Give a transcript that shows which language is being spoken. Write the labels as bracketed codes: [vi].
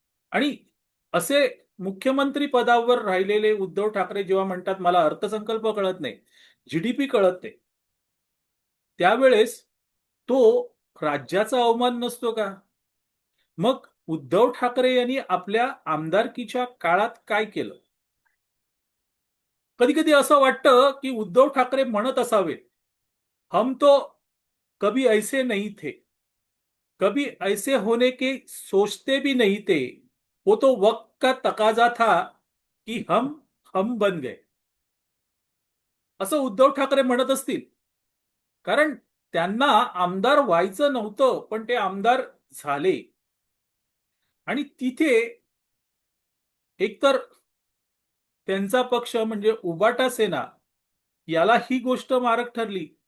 [mr] आणि असे मुख्यमंत्री पदावर राहिलेले उद्धव ठाकरे जेव्हा म्हणतात मला अर्थसंकल्प कळत नाही, जीडीपी कळत नाही, त्यावेळेस तो राज्याचा अवमान नसतो का? मग उद्धव ठाकरे यांनी आपल्या आमदारकीच्या काळात काय केलं? कधी कधी असं वाटतं की उद्धव ठाकरे म्हणत असावे, [hi] हम तो कभी ऐसे नहीं थे, कभी ऐसे होने के सोचते भी नहीं थे, वो तो वक्त का तकाजा था कि हम बन गए. [mr] असं उद्धव ठाकरे म्हणत असतील. कारण त्यांना आमदार व्हायचं नव्हतं, पण ते आमदार झाले. आणि तिथे एकतर त्यांचा पक्ष म्हणजे उबाटा सेना याला ही गोष्ट मारक ठरली.